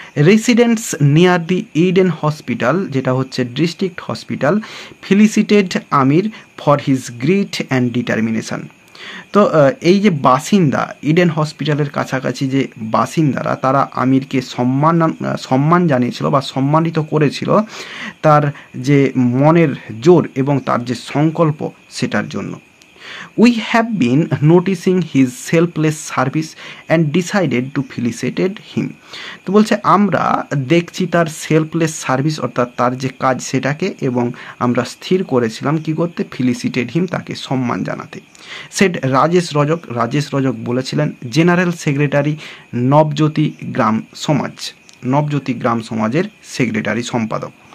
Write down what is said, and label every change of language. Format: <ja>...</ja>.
<en>residents near the Eden hospital,</en> <bn>যেটা হচ্ছে district hospital,</bn> <en>Felicitated Aamir for his grit and determination.</en> <bn>তো এই যে বাসিন্দা, ইডেন হসপিটালের কাছাকাছি যে বাসিন্দারা, তারা আমিরকে সম্মান জানিয়েছিল বা সম্মানিত করেছিল তার যে মনের জোর এবং তার যে সংকল্প সেটার জন্য।</bn> <en>We have been noticing his selfless service and decided to felicitate him.</en> <bn>তো বলছে আমরা দেখছি তার সেলফলেস সার্ভিস, অর্থাৎ তার যে কাজ সেটাকে, এবং আমরা স্থির করেছিলাম কি করতে,</bn> <en>felicitated him,</en> <bn>তাকে সম্মান জানাতে। সেড রাজেশ রজক, রাজেশ রজক বলেছিলেন,</bn> <en>general secretary Nabajyoti Gram সমাজ,</en> <bn>নবজ্যোতি গ্রাম সমাজের সেক্রেটারি, সম্পাদক।</bn>